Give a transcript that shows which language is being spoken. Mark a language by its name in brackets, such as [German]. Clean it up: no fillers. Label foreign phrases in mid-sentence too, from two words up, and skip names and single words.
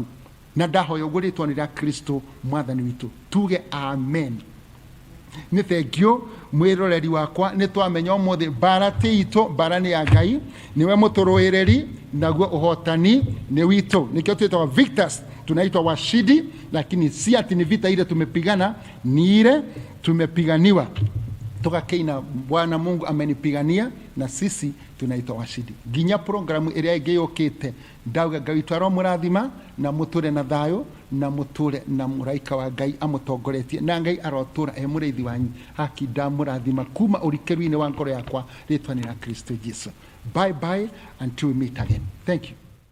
[Kikuyu] Na ndahoya ũguo rĩtwa nĩ rĩa Kristo mwathani witũ. Tuge amen. Nĩ thengio mwĩroreri wakwa, nĩ twamenya ũmũthĩ mbara ti itũ, mbara nĩ ya Ngai, niwe mũtũrũĩrĩri, naguo ũhotani nĩ witũ. Nĩkĩo twĩtagwo victors, [Swahili] tunaitwa washindi, lakini si ati ni vita ile tumepigana, ni ile tumepiganiwa. Tukakeina Bwana Mungu amenipigania na sisi tunaitwa washindi. [Kikuyu] Ginya programu ĩrĩa ĩngĩ yũkĩte, ndauga Ngai twaro mũrathima na mũtũre na thayũ na mũtũre na mũraika wa Ngai amũtongoretie, na Ngai arotũra mũrĩithi wanyu haki ndamũrathima kuma ũrikĩru-inĩ wa ngoro yakwa rĩtwa nĩ rĩa Kristo Jesu. [English] Bye bye until we meet again. Thank you.